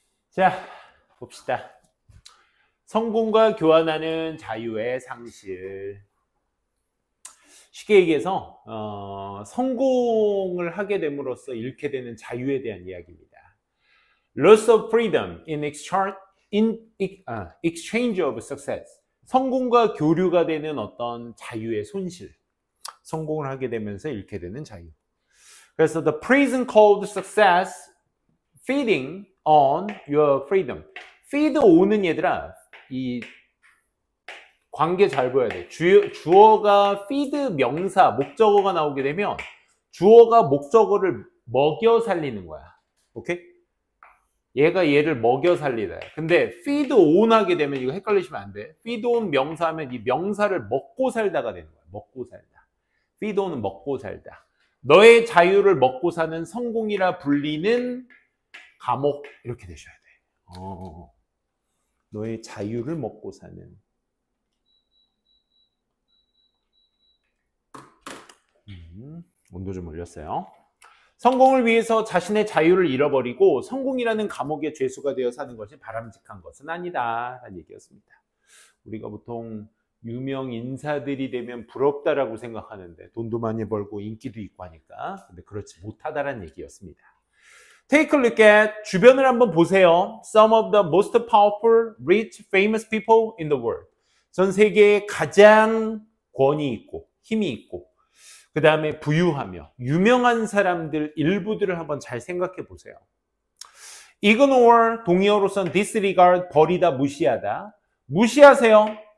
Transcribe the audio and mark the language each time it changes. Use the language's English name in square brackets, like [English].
[Korean] 자, 봅시다. 성공과 교환하는 자유의 상실. 쉽게 얘기해서 성공을 하게 됨으로써 잃게 되는 자유에 대한 이야기입니다. [English] Loss of freedom in exchange of success. [Korean] 성공과 교류가 되는 어떤 자유의 손실. 성공을 하게 되면서 잃게 되는 자유. 그래서 [English] the prison called success feeding on your freedom. [Korean] feed on은 얘들아, 이 관계 잘 보여야 돼. 주어가 feed 명사, 목적어가 나오게 되면 주어가 목적어를 먹여 살리는 거야. 오케이? 얘가 얘를 먹여 살리다. 근데 feed on 하게 되면 이거 헷갈리시면 안 돼. feed on 명사 하면 이 명사를 먹고 살다가 되는 거야. 먹고 살다. feed on은 먹고 살다. 너의 자유를 먹고 사는 성공이라 불리는 감옥, 이렇게 되셔야 돼. 너의 자유를 먹고 사는. 온도 좀 올렸어요. 성공을 위해서 자신의 자유를 잃어버리고 성공이라는 감옥의 죄수가 되어 사는 것이 바람직한 것은 아니다 라는 얘기였습니다. 우리가 보통 유명 인사들이 되면 부럽다라고 생각하는데 돈도 많이 벌고 인기도 있고 하니까, 근데 그렇지 못하다라는 얘기였습니다. [English] Take a look at, [Korean] 주변을 한번 보세요. [English] Some of the most powerful, rich, famous people in the world. [Korean] 전 세계에 가장 권위 있고 힘이 있고 그 다음에 부유하며 유명한 사람들 일부들을 한번 잘 생각해 보세요. Ignore, 동의어로서는 disregard, 버리다, 무시하다. 무시하세요.